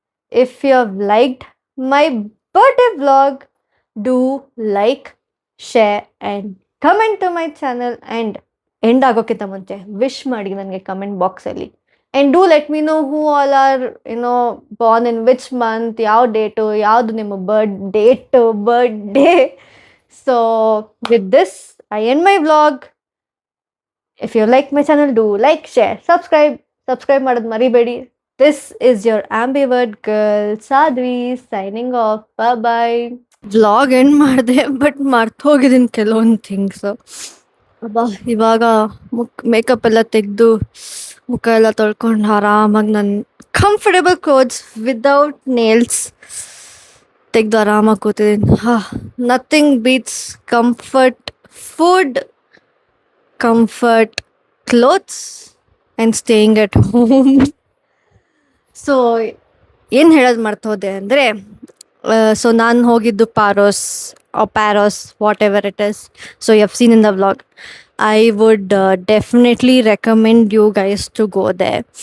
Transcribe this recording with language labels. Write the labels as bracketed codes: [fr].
[en] If you have liked my birthday vlog, do like, share and comment to my channel. [kn] And end ಆಗೋಕ್ಕಿಂತ ಮುಂಚೆ wish ಮಾಡಿ ನನಗೆ comment ಬಾಕ್ಸಲ್ಲಿ. [en] and do let me know who all are born in which month, [kn] ಯಾವ date, ಯಾವುದು ನಿಮ್ಮ birthday. [en] So with this I end my vlog. If you like my channel, do like, share, subscribe [kn] ಮಾಡೋದು ಮರಿಬೇಡಿ. [en] This is your ambivert girl Sadhvi signing off. Bye bye. [kn] Vlog end ಮಾಡಿದೆ, but ಮರ್ತೋಗಿದ್ದೀನಿ ಕೆಲವೊಂದು things. ಇವಾಗ makeup ಎಲ್ಲ ತೆಗೆದು ಮುಖ ಎಲ್ಲ ತೊಳ್ಕೊಂಡು ಆರಾಮಾಗಿ ನನ್ನ ಕಂಫರ್ಟೇಬಲ್ ಕ್ಲೋತ್ಸ್ ವಿದೌಟ್ ನೇಲ್ಸ್ ತೆಗೆದು ಆರಾಮಾಗಿ ಕೂತಿದ್ದೀನಿ. [en] Nothing beats comfort food, comfort clothes and staying at home. [kn] So ಏನು ಹೇಳೋದು ಮರ್ತೋದೆ ಅಂದರೆ, ಸೊ ನಾನು ಹೋಗಿದ್ದು ಪ್ಯಾರೋಸ್ [en] Whatever it is. So you have seen in the vlog. I would definitely recommend you guys to go there.